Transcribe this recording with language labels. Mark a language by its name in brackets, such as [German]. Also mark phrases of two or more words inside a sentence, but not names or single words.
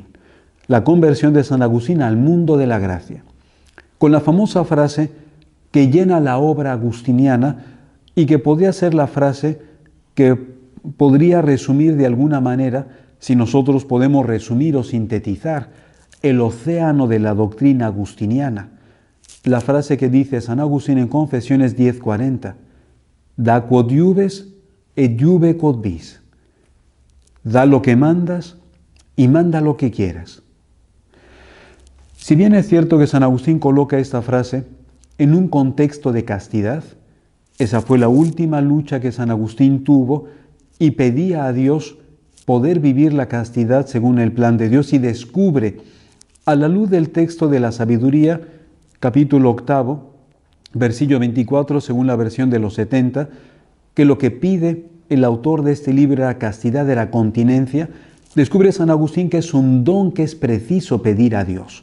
[Spanish] La conversión de San Agustín al mundo de la gracia, con la famosa frase que llena la obra agustiniana y que podría ser la frase que podría resumir de alguna manera, si nosotros podemos resumir o sintetizar, el océano de la doctrina agustiniana. La frase que dice San Agustín en Confesiones 10:40, [Latin] da quod iubes et iube quod vis. [Spanish] Da lo que mandas y manda lo que quieras. Si bien es cierto que San Agustín coloca esta frase en un contexto de castidad, esa fue la última lucha que San Agustín tuvo y pedía a Dios poder vivir la castidad según el plan de Dios, y descubre, a la luz del texto de la sabiduría, capítulo 8, versículo 24, según la versión de los 70, que lo que pide el autor de este libro, la castidad de la continencia, descubre San Agustín que es un don que es preciso pedir a Dios.